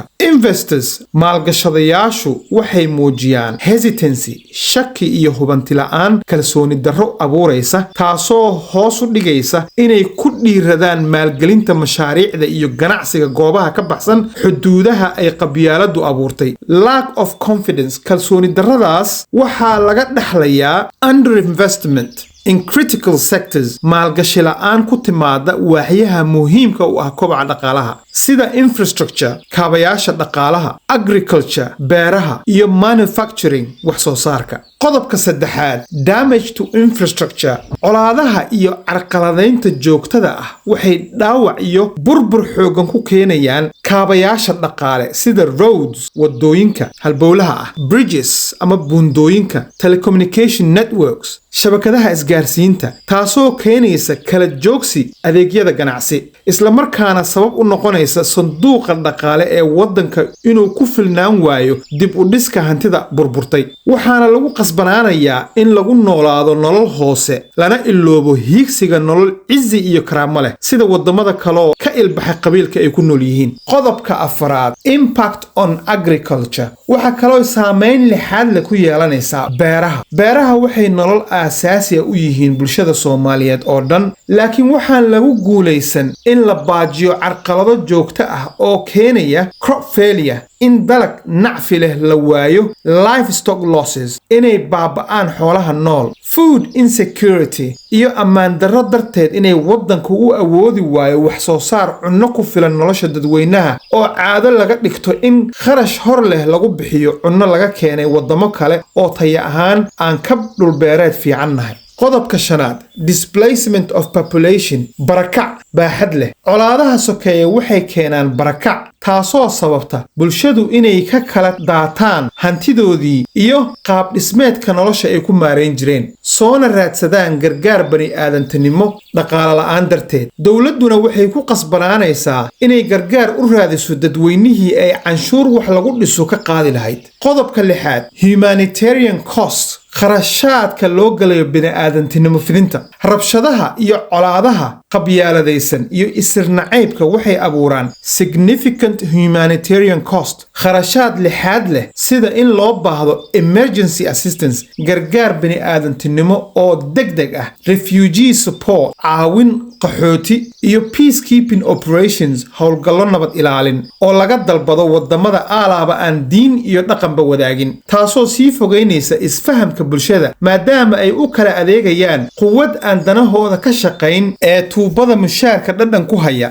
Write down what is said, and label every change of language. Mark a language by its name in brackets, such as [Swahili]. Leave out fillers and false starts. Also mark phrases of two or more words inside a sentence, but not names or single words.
[Somali] investors, maalgashadayaashu waxay muujiyaan hesitancy, shaki iyo hubanti la'aan, kalsooni darro abuuraysa, taasoo hoos u dhigaysa inay ku dhiiradaan maalgelinta mashaariicda iyo ganacsiga goobaha ka baxsan xuduudaha ay qabyaaladu abuurtay. [English] lack of confidence, [Somali] kalsooni darradaas waxaa laga dhaxlayaa [English] underinvestment in critical sectors, [Somali] maalgashi la'aan ku timaada waaxyaha muhiimka u ah kobaca dhaqaalaha sida infrastructure, kaabayaasha dhaqaalaha, agriculture, beeraha iyo manufacturing, wax soo saarka. qodobka saddexaad, [English] damage to infrastructure, [Somali] colaadaha iyo carqaladaynta joogtada ah waxay dhaawac iyo burbur xoogan ku keenayaan kaabayaasha dhaqaale sida roads, wadooyinka halbowlaha ah, bridges ama buundooyinka, [English] telecommunication networks, [Somali] shabakadaha isgaarsiinta, taasoo keenaysa kala joogsi adeegyada ganacsi, isla markaana sabab u noqonaysa sanduuqa dhaqaale ee waddanka inuu ku filnaan waayo dib u dhiska hantida burburtay. waxaana lagu qasbanaanayaa in lagu noolaado nolol hoose, lana iloobo hiigsiga nolol cizi iyo karaamo leh sida wadamada kaleoo ka ilbaxay qabiilka ay ku nool yihiin. qodobka afaraad, [English] impact on agriculture, [Somali] waxaa kaloo saamayn lixaad leh ku yeelanaysaa beeraha waxay nolol aasaasiya u yihiin bulshada Soomaaliyeed oo dhan, laakiin waxaan lagu guulaysan in la baajiyo carqalado joogto ah oo keenaya [English] crop failure, [Somali] in dalag nacfi leh la waayo, [English] livestock losses, [Somali] inay baaba'aan xoolaha nool, [English] food insecurity [Somali] iyo ammaan darro darteed inay waddanku u awoodi waayo wax soo saar cunno ku filan nolosha dadweynaha, oo caado laga dhigto in kharash hor leh lagu bixiyo cunno laga keenay waddamo kale oo taya ahaan aan ka dhulbeereed fiican nahay. qodobka shanaad, [English] displacement of population, [Somali] barakac baaxad leh. colaadaha sokeeye waxay keenaan barakac, taasoo sababta bulshadu inay ka kala daataan hantidoodii iyo qaab dhismeedka nolosha ay ku maarayn jireen, soona raadsadaan gargaar bani aadantinimo dhaqaale la'aan darteed. dowladduna waxay ku qasbanaanaysaa inay gargaar u raadiso dadweynihii ay canshuur wax lagu dhiso ka qaadi lahayd. qodobka lixaad, [English] humanitarian cost, [Somali] kharashaadka loo galayo bini'aadantinimo fidinta. rabshadaha iyo colaadaha qabyaaladaysan iyo isirnacaybka waxay abuuraan [English] significant humanitarian cost, [Somali] kharashaad lixaad leh sida in loo baahdo [English] emergency assistance, [Somali] gargaar bini'aadantinimo oo degdeg ah, [English] refugee support, [Somali] caawin qaxooti iyo [English] peacekeeping operations, [Somali] howlgallo nabad ilaalin oo laga dalbado wadamada aalaaba aan diin iyo dhaqanba wadaagin, taasoo sii fogeynaysa isfahamka bulshada maadaama ay u kala adeegayaan quwad aan danahooda ka shaqayn ee tuubada mushaarka dhadhan ku haya.